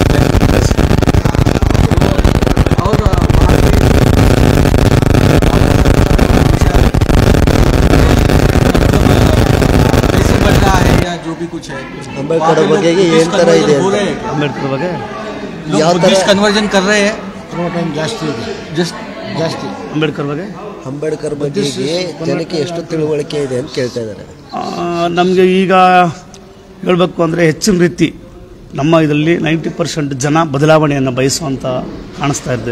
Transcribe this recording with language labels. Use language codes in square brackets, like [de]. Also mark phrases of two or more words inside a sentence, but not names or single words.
[hi] जो भी कुछ है [kn] ಅಂಬೇಡ್ಕರ್ ಬಗ್ಗೆ ಏನ್ ತರ ಇದೆ ಅಂಬೇಡ್ಕರ್ ಬಗ್ಗೆ ಯಾವ ತರ [hi] कन्वर्जन कर रहे हैं [kn] ಟೈಮ್ ಜಾಸ್ತಿ ಇದೆ, ಜಾಸ್ತಿ ಅಂಬೇಡ್ಕರ್ ಬಗ್ಗೆ ಅಂಬೇಡ್ಕರ್ ಬಗ್ಗೆ ಜನಕ್ಕೆ ಎಷ್ಟು ತಿಳುವಳಿಕೆ ಇದೆ ಅಂತ ಕೇಳ್ತಾ ಇದ್ದಾರೆ. ನಮಗೆ ಈಗ ಹೇಳಬೇಕು ಅಂದರೆ ಹೆಚ್ಚಿನ ರೀತಿ ನಮ್ಮ ಇದರಲ್ಲಿ 90% ಜನ ಬದಲಾವಣೆಯನ್ನು ಬಯಸುವಂತ ಕಾಣಿಸ್ತಾ ಇದೆ.